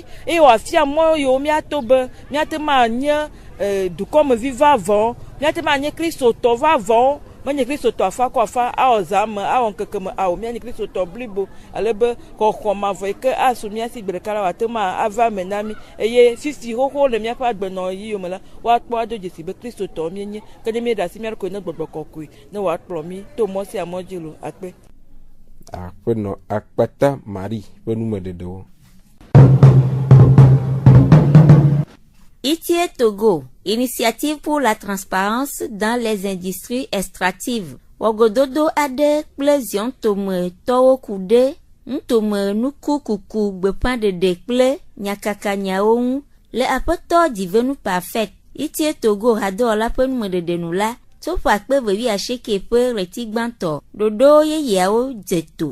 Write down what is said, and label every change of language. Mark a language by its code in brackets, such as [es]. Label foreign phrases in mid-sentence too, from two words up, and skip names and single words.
[ee] eye wòafia mɔ yiwo míato be míate ma nye dukɔmevi vavɔ míate ma nye kristotɔ vavɔ menye kristotɔ afa kɔ afa awɔ zã me awɔ ŋkeke me awɔ míanye kristotɔ blibo alebe xɔxɔ mavɔ yi ke asu mía si gbe ɖeka la wòate ma ava me na mi eye fifi xoxo le míaƒe agbenɔɣiwo me la woakpɔ ado dzesi be kristotɔ míenye ke ne míeɖe asi mía ɖokui ne gbɔgbɔ kɔkɔe ne wòakplɔ mi to mɔ sia mɔ dzi lo akpe. Aƒenɔ akpata Marie ƒe numeɖeɖewo. [fr] ITIE Togo, initiative pour la transparence dans les industries extractives. [ee] Wogododo ade kple zion tome tɔwo ku ɖe ntome nuku kuku gbepan de kple nyakaka nyawo ŋu le aƒetɔ dzivenu parfait itie Togo hado la ƒe numedede nu la tso ƒe akpe vevi asieke ƒe ɣleti gbãtɔ ɖoɖo yeyeawo dze to.